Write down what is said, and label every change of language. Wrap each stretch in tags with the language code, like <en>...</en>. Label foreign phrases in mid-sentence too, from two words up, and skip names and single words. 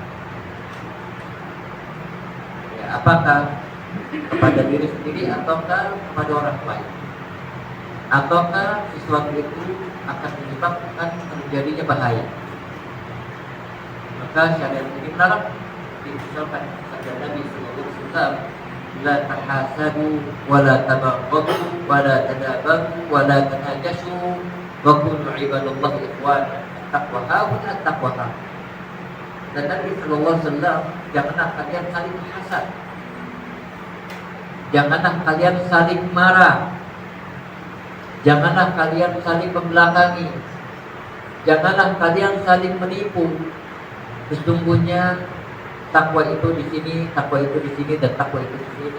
<id>Ya, apakah kepada diri sendiri ataukah kepada orang lain, ataukah sesuatu itu akan menyebabkan terjadinya bahaya. Maka syariat ini melarang. Misalkan sabda Nabi</id> <ar>صلى الله عليه وسلم لا تحاسدوا ولا تباغضوا ولا تدابروا ولا تناجشوا وكونوا عباد الله إخوانا التقوى هاهنا التقوى هاهنا. Dan Nabi صلى الله عليه وسلم,</ar> <id>janganlah kalian saling hasad, janganlah kalian saling marah, janganlah kalian saling membelakangi, Janganlah kalian saling menipu. Sesungguhnya takwa itu di sini, takwa itu di sini, dan takwa itu di sini.</id>